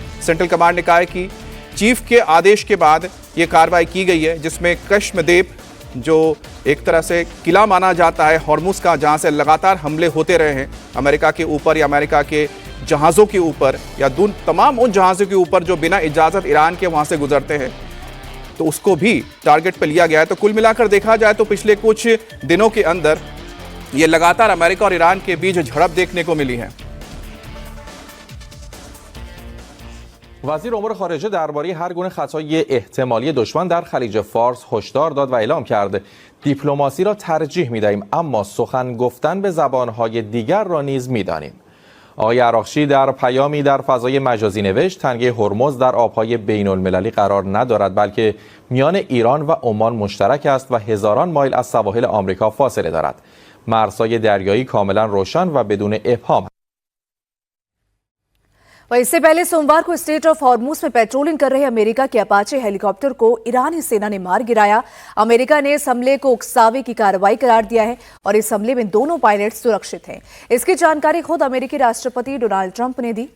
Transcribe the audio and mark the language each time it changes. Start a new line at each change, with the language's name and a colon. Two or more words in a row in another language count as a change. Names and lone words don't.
Hindi: सेंट्रल कमांड ने कहा है कि चीफ के आदेश के बाद ये कार्रवाई की गई है, जिसमें केशमे द्वीप जो एक तरह से किला माना जाता है हॉर्मुज का, जहां से लगातार हमले होते रहे हैं अमेरिका के ऊपर या अमेरिका के जहाज़ों के ऊपर या तमाम उन जहाज़ों के ऊपर जो बिना इजाज़त ईरान के वहां से गुजरते हैं, तो उसको भी टारगेट पर लिया गया है। तो कुल मिलाकर देखा जाए तो पिछले कुछ दिनों के अंदर ये लगातार अमेरिका और ईरान के बीच झड़प देखने को मिली है।
Persian: وزیر امور خارجه درباره هر گونه خطای احتمالی دشمن در خلیج فارس هشدار داد و اعلام کرد دیپلماسی را ترجیح می‌دهیم، اما سخن گفتن به زبان‌های دیگر را نیز می‌دانیم. آقای عراقچی در پیامی در فضای مجازی نوشت تنگه هرمز در آب‌های بین‌المللی قرار ندارد، بلکه میان ایران و عمان مشترک است و هزاران مایل از سواحل آمریکا فاصله دارد. مرزهای دریایی کاملا روشن و بدون ابهام.
Hindi: वहीं इससे पहले सोमवार को स्ट्रेट ऑफ हॉर्मुज में पेट्रोलिंग कर रहे अमेरिका के अपाचे हेलीकॉप्टर को ईरानी सेना ने मार गिराया। अमेरिका ने इस हमले को उकसावे की कार्रवाई करार दिया है और इस हमले में दोनों पायलट सुरक्षित हैं। इसकी जानकारी खुद अमेरिकी राष्ट्रपति डोनाल्ड ट्रंप ने दी।